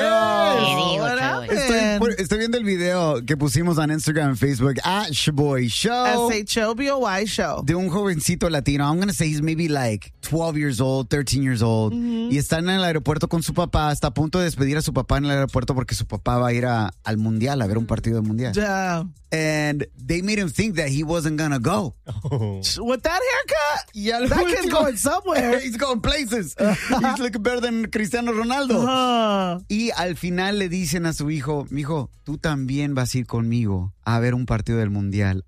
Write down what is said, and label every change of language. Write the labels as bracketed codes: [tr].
[es] No, estoy viendo el video que pusimos en Instagram y Facebook. [en] At Shaboy Show. S-H-O-B-O-Y Show. [es] De un jovencito latino. [en] I'm going to say he's maybe like 12 years old, 13 years old. [es] Mm-hmm. Y están en el aeropuerto con su papá. Está a punto de despedir a su papá en el aeropuerto porque su papá va a ir al mundial, a ver un partido del mundial. [en] Yeah. And they made him think that he wasn't going to go. Oh. With that haircut, yeah, that kid's going somewhere. He's going places. He's looking better than Cristiano Ronaldo. Uh-huh. [es] Y al final le dicen a su hijo, mijo, tú también vas a ir conmigo a ver un partido del mundial.